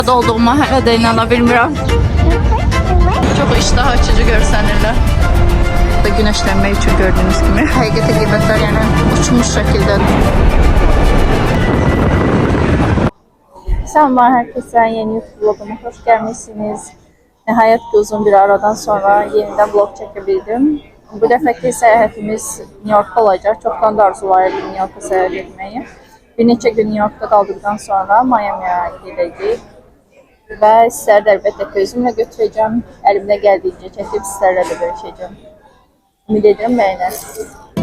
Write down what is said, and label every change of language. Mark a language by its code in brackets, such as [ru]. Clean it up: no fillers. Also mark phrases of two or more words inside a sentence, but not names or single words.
[az] Olduğuma hələ də inana bilmirəm. Çox iştah açıcı görsənirlər. Da güneşlenmək üçün gördüğünüz kimi. Həqiqətə qiymətlər yəni uçmuş şəkildədir. [tr] Selamlar herkese, yeni YouTube vloguma hoş gelmişsiniz. Nihayet uzun bir aradan sonra yeniden vlog çekebildim. Bu defeki səyahətimiz New York'ta olacak. Çoktan da arzulayırdım New York'a seyahat etmeyi. Bir neçə gün New York'ta kaldıktan sonra Miami'ye gideceğiz. [az] Və sizləri də əlbəttə ki, özümlə götürəcəm. Əlimdə gəldiyincə çəkib sizlərlə də bölüşəcəm. Ümid edirəm bəyənərsiniz.